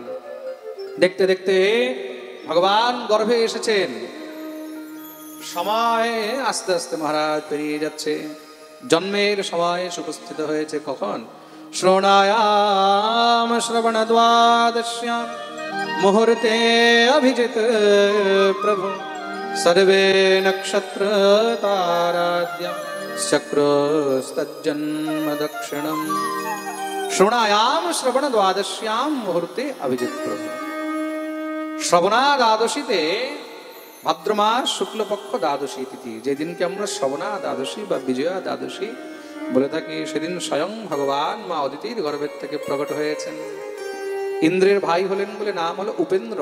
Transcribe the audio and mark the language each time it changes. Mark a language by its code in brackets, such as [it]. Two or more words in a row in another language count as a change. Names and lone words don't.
[bn] দেখতে দেখতে ভগবান গর্ভে এসেছেন। সময় আস্তে আস্তে মহারাজ পেরিয়ে যাচ্ছে। জন্মের সময় উপস্থিত হয়েছে কখন? শ্রবণায়াম শ্রবণ দ্বাদশ্যাম [sa] मुहूर्ते अभिजित प्रभु सर्वे नक्षत्र ताराद्य चक्रोस्तज्जन्म दक्षिणम् श्रवणायाम श्रवण द्वादश्यां मुहूर्ते अभिजित प्रभु। [bn] শ্রবণা দ্বাদশীতে ভাদ্র মাস শুক্লপক্ষ দ্বাদশী তিথি, যেদিনকে আমরা শ্রবণা দ্বাদশী বা বিজয়া দ্বাদশী বলে থাকি, সেদিন স্বয়ং ভগবান মা অদিতির গর্ভের থেকে প্রকট হয়েছেন। ইন্দ্রের ভাই হলেন বলে নাম হলো উপেন্দ্র।